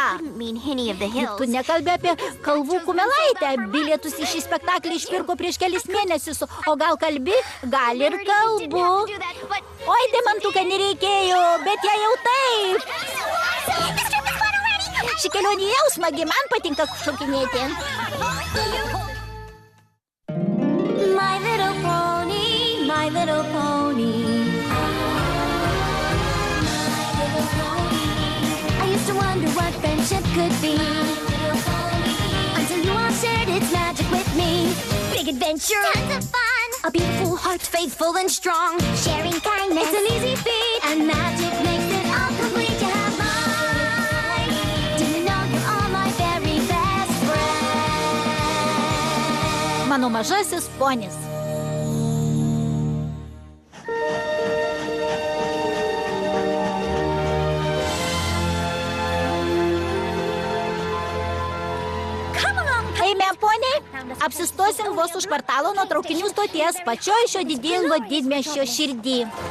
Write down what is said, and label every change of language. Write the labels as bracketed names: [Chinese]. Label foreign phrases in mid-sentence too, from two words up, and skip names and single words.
[Lithuanian] Tu nekalbė apie Kalvų kumelaitę. Bilietus į šį spektaklį išpirko prieš kelis mėnesius. O gal kalbi? Gal ir kalbu. Oi, Deimantuke, nereikėjo, bet jei jau taip. Ši kelionė jau smagi, man patinka šokinėti. [English] My little pony, my little pony. I used to wonder what friendship could be, until you all shared its magic with me. Big adventure, tons of fun, a beautiful heart, faithful and strong. Sharing kindness, it's an easy feat, and magic makes it all complete. You have mine. Do you know you are my very best friend? [Lithuanian] Mano mažasis ponis. Eime, poniai, apsistosim vos už kvartalo nuo traukinių stoties, pačioj šio didingo didmiesčio širdį.